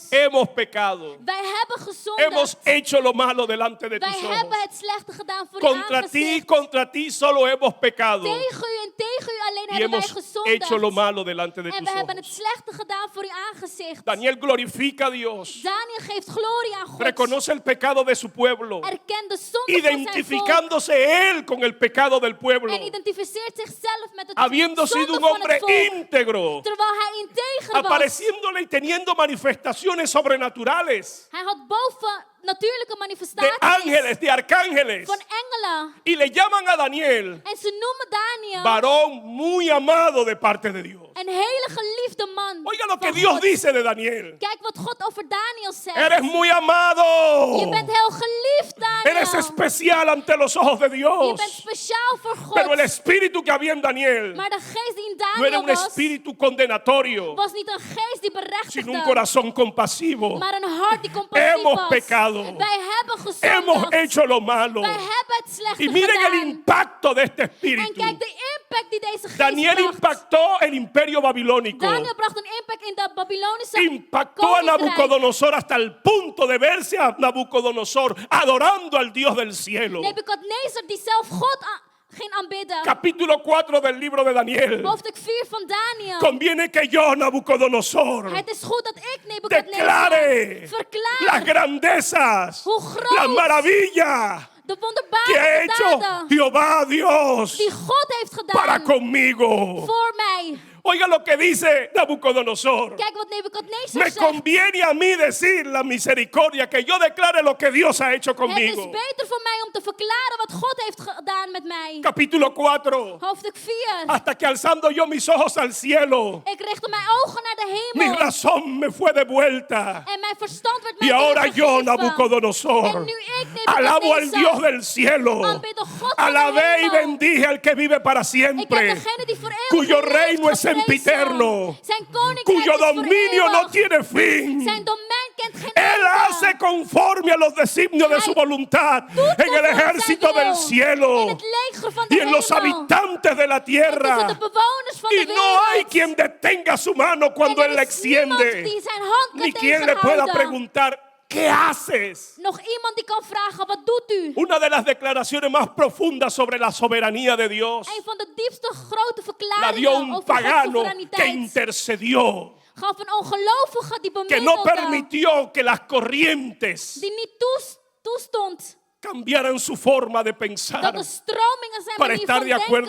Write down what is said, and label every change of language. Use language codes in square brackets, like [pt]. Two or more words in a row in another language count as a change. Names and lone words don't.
[es] hemos pecado, [nl] Wij hebben gezondigd. [es] hemos hecho lo malo delante de [nl] Wij [es] tus [nl] hebben [es] ojos. [nl] het slechte gedaan voor uw aangezicht. [es] Contra ti solo hemos pecado [nl] Tegen u en tegen u alleen [es] y [nl] hebben wij [es] hemos [nl] gezondigd. [es] hecho lo malo delante de [nl] En [es] tus [nl] we hebben het [es] ojos. [nl] slechte gedaan voor uw aangezicht. [es] Daniel glorifica a Dios, [nl] Daniel geeft glorie aan God. [es] reconoce el pecado de su pueblo, [nl] Erkent de zonde van zijn volk. [es] identificándose él con el pecado del pueblo, [nl] En identificeert zichzelf met het [es] habiendo sido [nl] zonde [es] un [nl] van [es] hombre [nl] het volk. [es] íntegro, [nl] Terwijl hij integer was. [es] apareciéndole y teniendo manifestaciones sobrenaturales [nl] Hij had boven natuurlijke [es] de [nl] manifestaties [es] ángeles, de arcángeles, [nl] van engelen. [es] y le llaman a Daniel [nl] En ze noemen Daniel [es] varón muy amado de parte de Dios. [nl] een hele geliefde man. [es] Oiga lo que [nl] van [es] Dios [nl] God. [es] dice de Daniel. [nl] Kijk wat God over Daniel zegt. [es] Eres muy amado. [nl] Je bent heel geliefd, Daniel. [es] Eres especial ante los ojos de [nl] Je [es] Dios. [nl] bent speciaal voor God. [es] Pero el espíritu que había en Daniel [nl] Maar de geest die in [es] no era [nl] Daniel [es] un [nl] was, [es] espíritu condenatorio, [nl] was niet een geest die [es] sino un [nl] berechtigde, [es] corazón compasivo. [nl] maar een hart die compassief [es] Hemos [nl] was. [es] pecado. [nl] Wij hebben [es] Hemos [nl] gezondigd. [es] hecho lo malo. [nl] Wij hebben het slechte [es] Y miren el [nl] gedaan. [es] impacto de este [nl] En [es] espíritu. [nl] kijk de impact die deze geest [es] Daniel [nl] bracht. [es] impactó el imperio babilónico. [nl] Daniel bracht een impact in de Babylonische [es] Impactó a [nl] koninkrijk. [es] Nabucodonosor hasta el punto de verse a Nabucodonosor adorando al Dios del cielo. [nl] Nebuchadnezzar die zelf God ging aanbidden. [es] Capítulo 4 del libro de Daniel. [nl] Hoofdstuk 4 van Daniel. [es] Conviene que yo, Nabucodonosor, [nl] Het is goed dat ik Nebuchadnezzar [es] declare las [nl] verklaar [es] grandezas, [nl] hoe groot [es] las maravillas [nl] de [es] que ha [nl] wonderbare [es] hecho [nl] daden [es] Jehová Dios [nl] die God heeft [es] para [nl] gedaan [es] conmigo. [nl] voor mij. [es] Oiga lo que dice Nabucodonosor. [nl] Kijk wat Nebuchadnezzar [es] Me [nl] zegt. [es] conviene a mí decir la misericordia, que yo declare lo que Dios ha hecho [nl] Het is [es] conmigo. [nl] beter voor mij om te verklaren wat God heeft gedaan met mij. [es] Capítulo 4. [nl] Hoofdstuk 4. [es] Hasta que alzando yo mis ojos al cielo, [nl] Ik richtte mijn ogen naar de [es] mi [nl] hemel. [es] razón me fue devuelta. [nl] En mijn verstand werd mij [es] Y ahora yo, [nl] teruggegeven. [es] Nabucodonosor, [nl] En nu ik, [es] alabo al Dios [nl] Nebuchadnezzar, [es] del cielo. [nl] aanbid de God van de [es] Alabé y [nl] hemel. [es] bendije al que vive para [nl] Ik heb [es] siempre, [nl] degene die voor eeuwig [es] cuyo [nl] leeft [es] reino es [nl] geprezen. [es] sempiterno, [nl] Zijn koninkrijk [es] cuyo [nl] is voor [es] dominio no [nl] eeuwig. [es] tiene fin. [nl] Zijn domein kent geen [es] Él [nl] einde. [es] hace conforme a los designios de su voluntad [nl] Doet [es] en el [nl] conforme [es] ejército [nl] zijn wil, [es] del cielo [nl] in het leger van de [es] y en los [nl] hemel. [es] habitantes de la [nl] En tussen de [es] tierra. [nl] bewoners van [es] Y [nl] de [es] no hay [nl] wereld. [es] quien detenga su mano cuando [nl] En [es] Él la [nl] er is niemand [es] extiende, [nl] die zijn hand kan [es] ni quien le pueda [nl] tegenhouden. [es] preguntar, ¿qué haces? [nl] Nog iemand die kan vragen, wat doet u? [es] Una de las declaraciones más profundas sobre la soberanía de Dios [nl] Een van de diepste grote [es] la dio [nl] verklaringen [es] un [nl] over Gods [es] pagano que [nl] soevereiniteit [es] intercedió, [nl] gaf een ongelovige die [es] que no [nl] bemiddelde, [es] permitió que las corrientes [nl] die niet toestond [es] cambiaran su forma de [nl] dat [es] pensar [nl] de stromingen zijn [es] para [nl] manier [es] estar [nl] van [es] de acuerdo